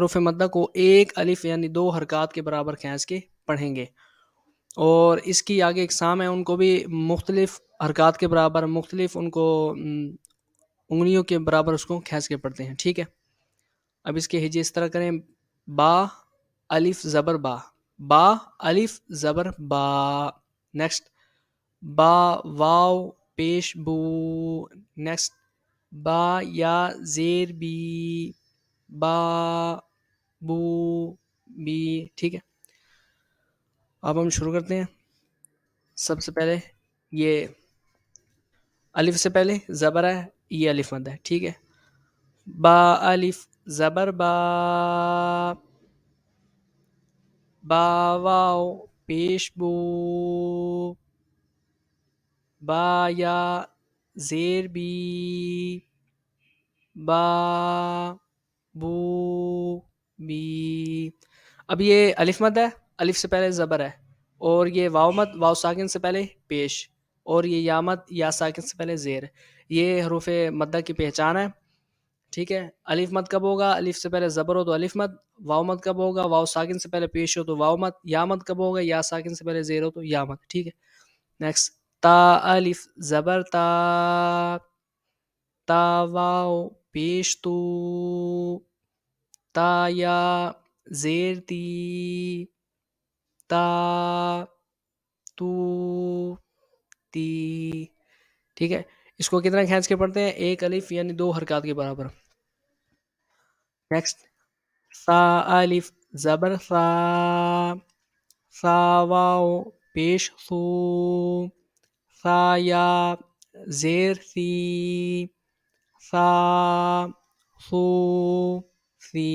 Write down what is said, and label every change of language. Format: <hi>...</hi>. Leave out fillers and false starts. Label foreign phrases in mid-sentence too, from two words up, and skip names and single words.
<ur>حروف مدہ کو 1 الف یعنی 2 حرکات کے برابر کھینچ کے پڑھیں گے. اور اس کی آگے اقسام ہیں، ان کو بھی مختلف حرکات کے برابر، مختلف ان کو انگلیوں کے برابر اس کو کھینچ کے پڑھتے ہیں. ٹھیک ہے. اب اس کے ہجے اس طرح کریں: با، الف زبر با، با الف زبر با. نیکسٹ: با واو پیش بو. نیکسٹ: با یا زیر بی، با بو بی. ٹھیک ہے. اب ہم شروع کرتے ہیں. سب سے پہلے یہ الف سے پہلے زبر ہے، یہ الف مد ہے. ٹھیک ہے. با الف زبر با، با واو پیش بو، با یا زیر بی، با بو بی. اب یہ الف مد ہے، الف سے پہلے زبر ہے. اور یہ واو مد، واو ساکن سے پہلے پیش. اور یہ یا مد، یا ساکن سے پہلے زیر. یہ حروف مدہ کی پہچان ہے. ٹھیک ہے. الف مد کب ہوگا؟ الف سے پہلے زبر ہو تو الف مد. واو مد کب ہوگا؟ واو ساکن سے پہلے پیش ہو تو واو مد. یا مد کب ہوگا؟ یا ساکن سے پہلے زیر ہو تو یا مد. ٹھیک ہے. نیکسٹ: تا الف زبر تا، تا واو پیش تو، تا یا زیر تی، تا تو تی. ٹھیک ہے. اس کو کتنا کھینچ کے پڑھتے ہیں؟ 1 الف یعنی 2 حرکات کے برابر. نیکسٹ: سا الف زبر سا، سا واو پیش سو، سا یا زیر سی، سا سو سی.</ur>